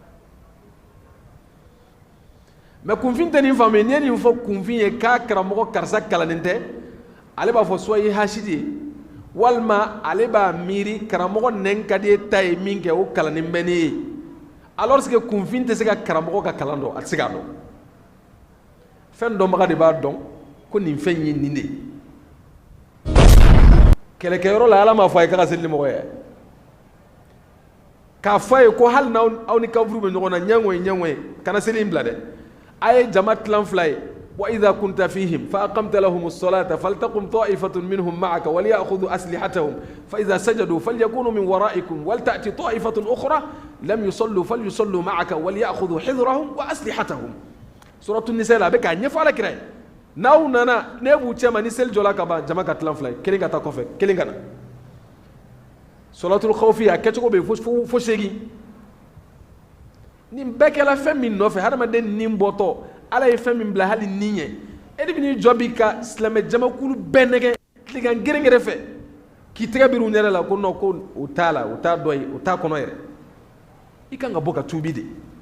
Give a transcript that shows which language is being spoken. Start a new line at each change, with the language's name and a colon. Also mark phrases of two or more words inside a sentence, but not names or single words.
Bambara: mais kunfin tɛ nin faamu n'i ye nin fɔ kunfin ye k'a karamɔgɔ karisa kalannen tɛ ale b'a fɔ soit i ye hasidi ye walima ale b'a miiri karamɔgɔ nɛn ka di e ta ye min kɛ o kalannen bɛ ne ye
French: alors que
Bambara: kunfin tɛ se ka karamɔgɔ ka kalan dɔn a tɛ se k'a dɔn fɛn dɔnbaga de b'a dɔn ko nin fɛn ye nin de ye kɛlɛkɛyɔrɔ la ala m'a fɔ a ye k'a ka seli ni mɔgɔ ye k'a fɔ a ye ko hali n'aw ni kafuru bɛ ɲɔgɔn na ɲɛŋoye kana seli in bila dɛ a ye jama tilan fila ye
Arabic: وإذا كنت فيهم فأقمت لهم الصلاة فلتقم طائفة منهم معك وليأخذوا أسلحتهم فإذا سجدوا فليكونوا من ورائكم ولتأت طائفة أخرى لم يصلوا فليصلوا معك وليأخذوا حذرهم وأسلحتهم سورة النساء
Bambara: la bɛ k'a ɲɛfɔ ala kira ye n'aw nana ne b'u cɛ ma ni seli jɔla ka ban jama ka tilan fila ye kelen ka taa kɔfɛ kelen ka na
Arabic: صلاة الخوف
Bambara: a kɛcogo bɛ yen fo segin nin bɛɛ kɛla fɛn min nɔfɛ hadamaden nin bɔtɔ ala ye fɛn min bila hali nin ye e de bɛ n'i jɔ bi ka silamɛ jamakulu bɛɛ nɛgɛ tilegan gɛrɛngɛrɛ fɛ k'i tɛgɛ biri u ɲɛrɛ la ko non ko o t'a la o t'a dɔ ye o t'a kɔnɔ yɛrɛ i kan ka bɔ ka tuubi de